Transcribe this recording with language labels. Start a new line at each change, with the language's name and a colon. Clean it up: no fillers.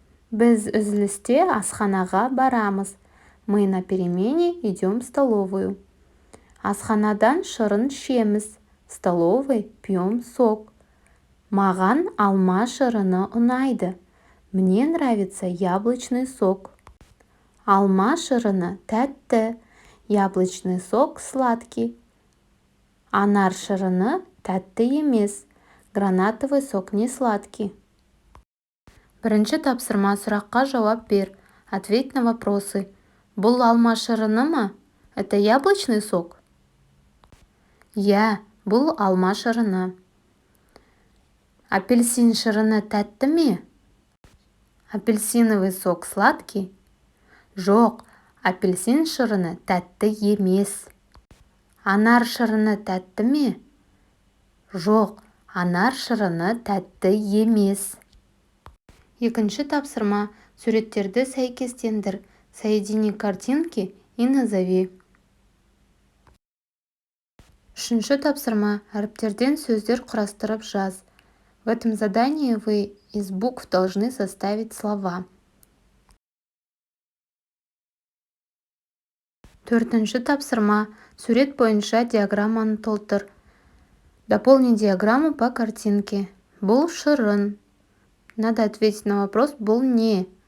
Kazakh: Біз үзілісте асханаға барамыз.
Russian: Мы на перемене идем в столовую.
Kazakh: Асханадан шырын ішеміз.
Russian: В столовой пьем сок.
Kazakh: Маған алма шырыны ұнайды.
Russian: Мне нравится яблочный сок.
Kazakh: Алма шырыны тәтті.
Russian: Яблочный сок сладкий.
Kazakh: Анар шырыны тәтті емес.
Russian: Гранатовый сок не сладкий.
Kazakh: Бірінші тапсырма, сұраққа жауап бер.
Russian: Ответь на вопросы.
Kazakh: Бұл алма шырыны ма?
Russian: Это яблочный сок?
Kazakh: Я, бұл алма шырыны. Апельсин шырыны тәтті ме?
Russian: Апельсиновый сок сладкий?
Kazakh: Жоқ, апельсин шырыны тәтті емес. Анар шырыны тәтті ме? Жоқ, анар шырыны тәтті емес. Екінші тапсырма. Суреттерді сәйкестендір.
Russian: Соедини картинки и назови.
Kazakh: Үшінші тапсырма. Әріптерден сөздер құрастырып жаз.
Russian: В этом задании вы из букв должны составить слова.
Kazakh: Төртінші тапсырма. Сурет бойынша диаграмманы толтыр.
Russian: Дополни диаграмму по картинке.
Kazakh: Бұл шырын.
Russian: Надо ответить на вопрос
Kazakh: «Бұл не?».